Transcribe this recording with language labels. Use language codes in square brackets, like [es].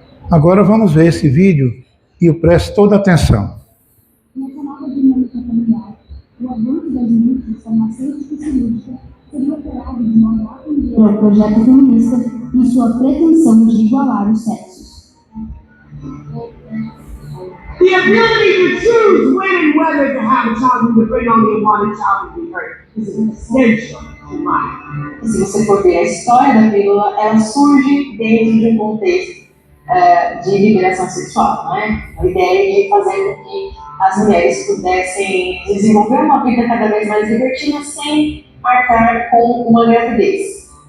[pt] Agora vamos ver esse vídeo e preste toda atenção. Nessa nova dinâmica familiar, o avanço das indústrias farmacêutica e cirúrgica seria operado de modo a atender ao projeto feminista e sua pretensão de igualar os sexos. [en] The ability to choose when and whether to have a child and to bring only one child to be hurt is essential to life. [pt] Se você for ver a história da pílula, ela surge dentro de um contexto de liberação sexual, né? A ideia de fazer com que as mulheres pudessem desenvolver uma vida cada vez mais libertina sem marcar com uma gravidez.